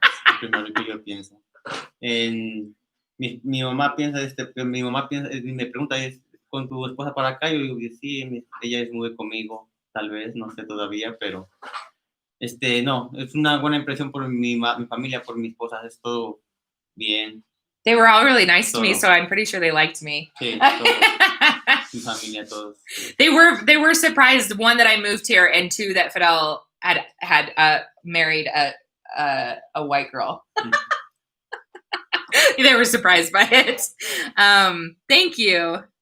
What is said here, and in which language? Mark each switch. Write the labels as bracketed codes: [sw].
[es] Es lo primero que yo pienso. Mi mamá piensa me pregunta con tu esposa para acá, yo digo sí, ella es muy conmigo, tal vez, no sé todavía, pero no, es una buena impresión por mi familia, por mi esposa, es todo bien. [en] They were all really nice to me, so I'm pretty sure they liked me. [es] Sí, todos, mi familia, todos. [en] They were surprised, one, that I moved here, and two, that Fidel had married a white girl. They were surprised by it. Thank you.